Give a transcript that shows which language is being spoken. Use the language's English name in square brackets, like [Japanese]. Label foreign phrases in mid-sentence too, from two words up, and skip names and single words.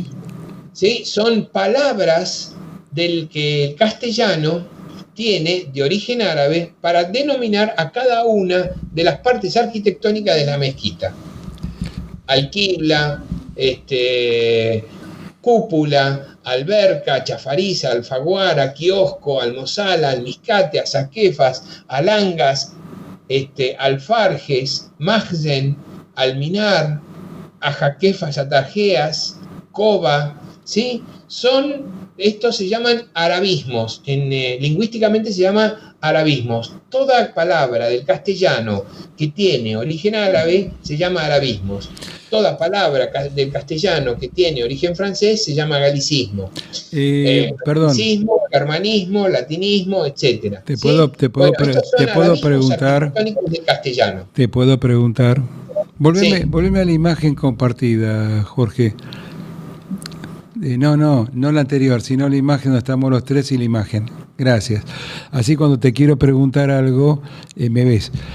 [Spanish] son palabras del que el castellano tiene de origen árabe para denominar a cada una de las partes arquitectónicas de la mezquita. Alquibla, cúpula, alberca, chafariza, alfaguara, kiosco, almozala, almiscate, azaquefas, alangas, alfarjes, mahzen, alminar, ajaquefas, atarjeas, coba, ¿sí? Estos se llaman arabismos, lingüísticamente se llama arabismos. Toda palabra del castellano que tiene origen árabe se llama arabismos. Toda palabra del castellano que tiene origen francés se llama galicismo. Perdón. Galicismo, germanismo, latinismo, etc. Te puedo preguntar. Del castellano. Te puedo preguntar. Volveme a la imagen compartida, Jorge. No la anterior, sino la imagen donde estamos los tres y la imagen. Gracias. Así cuando te quiero preguntar algo, me ves.